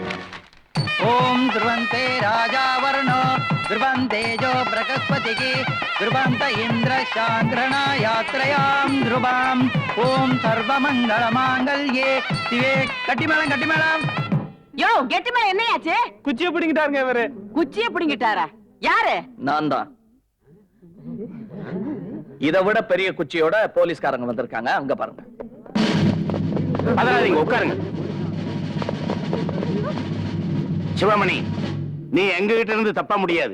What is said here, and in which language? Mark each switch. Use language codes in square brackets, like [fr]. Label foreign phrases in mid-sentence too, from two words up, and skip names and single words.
[sa] ध्रुवन्ते राजा वर्णो ध्रुवन्तेजो बृहस्पतिः ध्रुवन्त इन्द्रशान्द्रणा यात्रयां ध्रुवाम् ॐ सर्वमङ्गलमाङ्गल्ये शिवे कटिमेळं [ta] யோ கெட்டி மேல என்னையாச்சு? குச்சியை பிடிங்கிட்டாருங்க இவரு. குச்சிய பிடிங்கிட்டாரா? யாரு? நான் தான். இதை விட பெரிய குச்சியோட போலீஸ்காரங்க வந்திருக்காங்க, அங்க பாருங்க. பதறாதீங்க, உட்காருங்க. சிவமணி, நீ எங்க கிட்ட இருந்து தப்ப முடியாது.